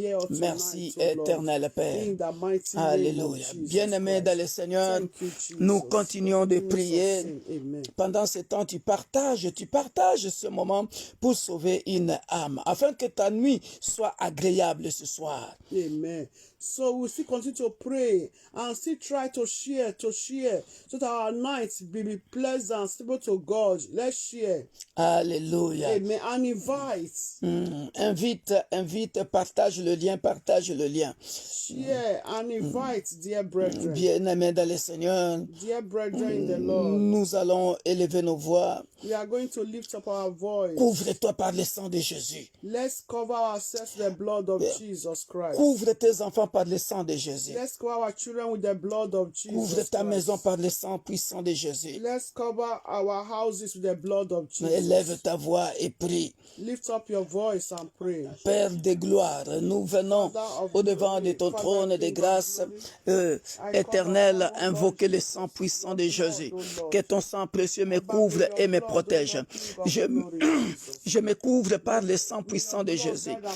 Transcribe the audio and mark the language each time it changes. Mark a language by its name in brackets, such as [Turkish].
[French] Merci, éternel Père. Alléluia. Bien-aimés dans le Seigneur, nous continuons de prier. Pendant ce temps, tu partages ce moment pour sauver une âme, afin que ta nuit soit agréable ce soir. Amen. [English] So we still continue to pray and still try to share, so that our nights be pleasant, stable to God. Let's share. Alléluia. Amen. And invite. [French] Invite, partage le lien. [English] Share and invite, dear brethren. [French] Bien-aimés dans le Seigneur, [English] Dear brethren in the Lord, [French] nous allons élever nos voix. [English] we are going to lift up our voice. [French] Couvre-toi par le sang de Jésus. [English] Let's cover ourselves with the blood of Jesus Christ. [French] Couvre tes enfants par le sang de Jésus. [English] Let's cover our children with the blood of Jesus [French] Couvre ta [English] Christ. [French] maison par le sang puissant de Jésus. [English] Let's cover our houses with the blood of Jesus. [French] Élève ta voix et prie. [English] Lift up your voice and pray. [French] Père de gloire, nous venons au-devant de ton trône de grâce éternelle, invoquer le sang puissant de Jésus. Que ton sang précieux me couvre et me protège. Je me couvre par le sang puissant de Jésus.